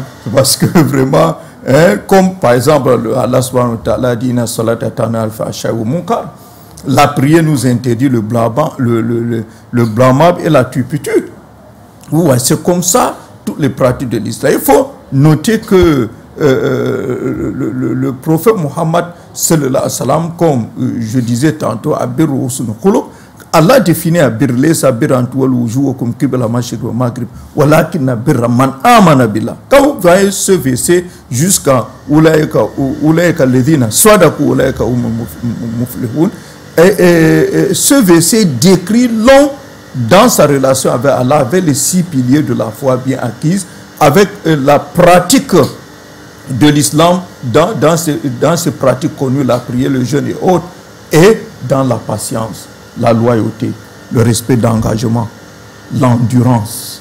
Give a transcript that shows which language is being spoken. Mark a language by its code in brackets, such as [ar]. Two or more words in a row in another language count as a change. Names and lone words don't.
[fr] Parce que vraiment, comme par exemple, Allah [ar] سبحانه وتعالى [fr] dit la prière nous interdit le blâmable et la turpitude. Ouais, c'est comme ça toutes les pratiques de l'islam. Il faut noter que le prophète Mohammed [ar] صلى الله عليه وسلم, [fr] comme je disais tantôt, Allah définit Abir, [ar] ليس برا تولوا وجوهكم قبل المشرق والمغرب ولكن البر من آمن بالله. [fr] Quand vous voyez ce verset jusqu'à [ar] أولئك الذين صدقوا أولئك هم المفلحون, [fr] ce verset décrit l'homme dans sa relation avec Allah, avec les 6 piliers de la foi bien acquise, avec la pratique de l'islam dans ces pratiques connues, la prière, le jeûne et autres, et dans la patience, la loyauté, le respect d'engagement, l'endurance.